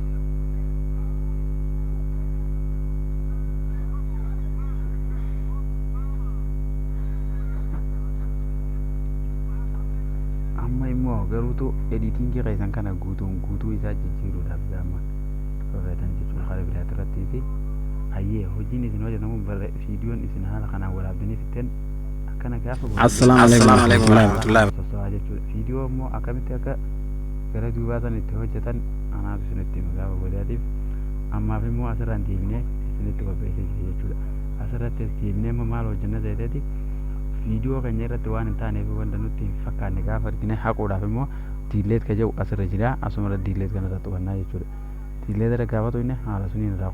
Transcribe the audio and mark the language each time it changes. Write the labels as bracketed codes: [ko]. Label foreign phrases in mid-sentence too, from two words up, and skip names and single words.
[om] immoo garuutu editingii keessan kana guutuu isaa jijjiiruudhaaf gaama fayyadaman jechuudha karaa biraatti irratti fi hayyee hojiin isin hojjetamu viidiyoon isin haala kanaan waraabdanii fitteen akkana gaafa [ar] السلام عليكم ورحمة الله [om] wabarakatuh jechuudha viidiyoo immoo akkamitti akka gara duubaasan itti hojjetan anaatu isinitti gaafa godhaatiif ammaaf immoo asirraan deebinee isinitti qopheessee jira jechuudha asirratti deebinee immoo maal hojjenna ta'eeti viidiyoo keenya irratti waan hin taaneef wanta nutti hin fakkaanne gaafa argine haquudhaaf immoo diileet ka jedhu asirra jira asuma diileet kana irratti hubannaa jechuudha diileet irra gaafa tuyne haala suniin irraa